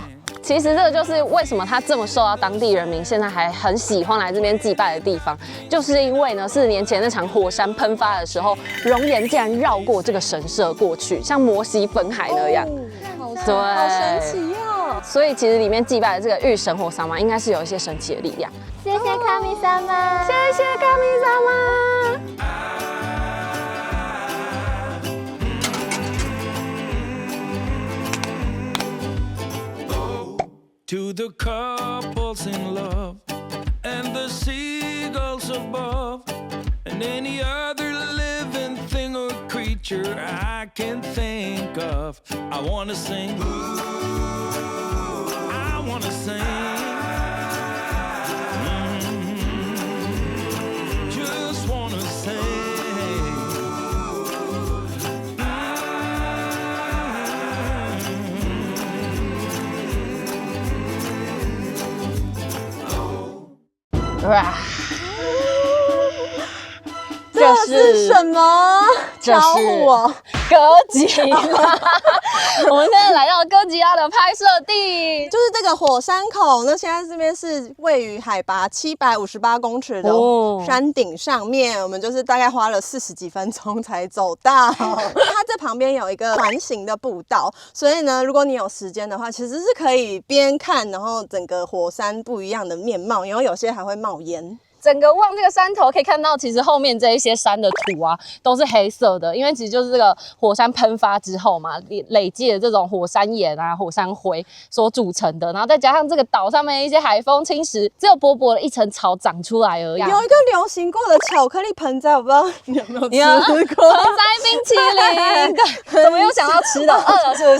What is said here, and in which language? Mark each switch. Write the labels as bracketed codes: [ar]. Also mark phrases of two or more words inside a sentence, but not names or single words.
[zh] 其實這個就是為什麼它這麼受到當地人民現在還很喜歡來這邊祭拜的地方，就是因為呢，40年前那場火山噴發的時候，熔岩竟然繞過這個神社過去，像摩西分海那樣。對，好神奇哦！所以其實裡面祭拜的這個御神火山嘛，應該是有一些神奇的力量。謝謝卡米薩瑪，謝謝卡米薩瑪。 [en] To the couples in love and the seagulls above and any other living thing or creature I can think of, I wanna sing, I wanna sing, just wanna sing. [zh] 這是什麼？这是哥吉拉。我們现在来到哥吉拉的拍攝地，就是这个火山口。那现在這邊是位於海拔758公尺的山頂上面，我們就是大概花了40幾分鐘才走到。它這旁邊有一個環形的步道，所以呢，如果你有時間的話，其實是可以邊看，然後整個火山不一樣的面貌，然後有些還會冒煙。整個望這個山頭可以看到，其實後面這一些山的土啊都是黑色的，因為其實就是這個火山噴發之後嘛，累積的這種火山岩啊、火山灰所組成的，然後再加上這個島上面一些海風侵蝕，只有薄薄的一層草長出來而已。有一個流行過的巧克力盆栽，我不知道你有沒有吃過？盆栽冰淇淋，怎麼又想到吃的？餓了是不是？